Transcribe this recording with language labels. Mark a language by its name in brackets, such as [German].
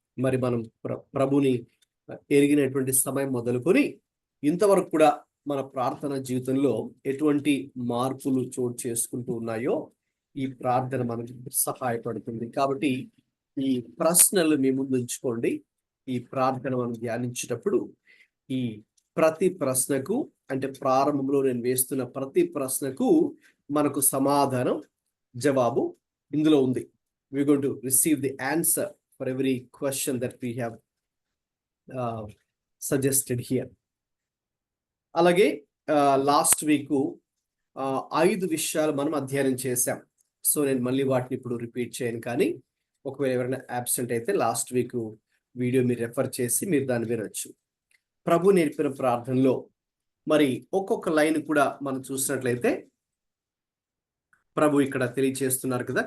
[Telugu] మరి మనం ప్రభుని ఎరిగినటువంటి సమయం మొదలుకొని ఇంతవరకు కూడా మన ప్రార్థన జీవితంలో ఎటువంటి మార్పులు చోటు చేసుకుంటూ ఉన్నాయో ఈ ప్రార్థన మనకు సహాయపడుతుంది. కాబట్టి ఈ ప్రశ్నలు మీ ముందు ఉంచుకోండి. ఈ ప్రార్థన మనం ధ్యానించేటప్పుడు ఈ ప్రతి ప్రశ్నకు, అంటే ప్రారంభంలో నేను వేస్తున్న ప్రతి ప్రశ్నకు మనకు సమాధానం, జవాబు ఇందులో ఉంది. [English] we are going to receive the answer for every question that we have suggested here. [Telugu] అలాగే లాస్ట్ వీక్ 5 విషయాలు మనం అధ్యయనం చేశాం. సో నేను మళ్ళీ వాటిని ఇప్పుడు రిపీట్ చేయను, కానీ ఒకవేళ ఎవరైనా అబ్సెంట్ అయితే లాస్ట్ వీక్ వీడియో మీరు రెఫర్ చేసి మీరు దాన్ని వినొచ్చు. ప్రభు నేర్పిన ప్రార్థనలో మరి ఒక్కొక్క లైన్ కూడా మనం చూసినట్లయితే ప్రభు ఇక్కడ తెలియచేస్తున్నారు కదా.